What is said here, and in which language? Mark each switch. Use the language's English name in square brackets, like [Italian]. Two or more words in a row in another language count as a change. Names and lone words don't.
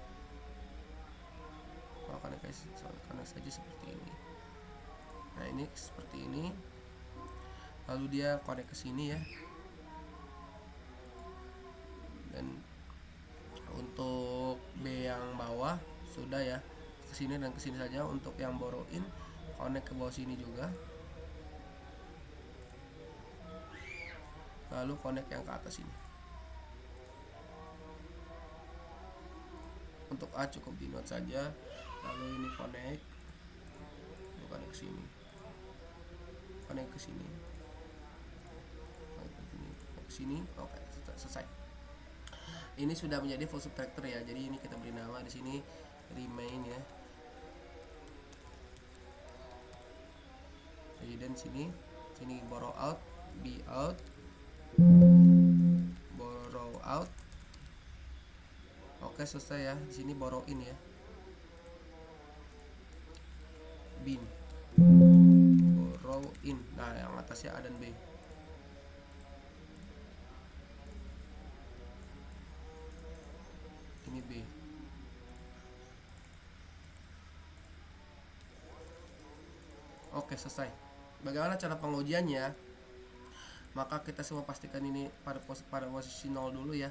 [Indonesian] Koneksi saja seperti ini. Nah, ini seperti ini. Lalu dia connect ke sini ya. Dan untuk B yang bawah sudah ya, ke sini dan ke sini saja. Untuk yang [English] borrow in [Indonesian] connect ke bawah sini juga. Lalu connect yang ke atas ini. Untuk A cukup di node saja. Lalu ini connect ke sini, connect ke sini, ke sini. Oke, selesai. Ini sudah menjadi [English] full subtractor [Indonesian] ya. Jadi ini kita beri nama di sini remain ya. Jadi dan sini [English] borrow out, B out, borrow out. [Indonesian] Oke, selesai ya. Di sini [English] borrow in [Indonesian] ya. [English] Bin borrow in. [Indonesian] Nah, yang atasnya A dan B. Ini B. Oke, selesai. Bagaimana cara pengujiannya? Maka kita semua pastikan ini pada posisi 0 dulu ya.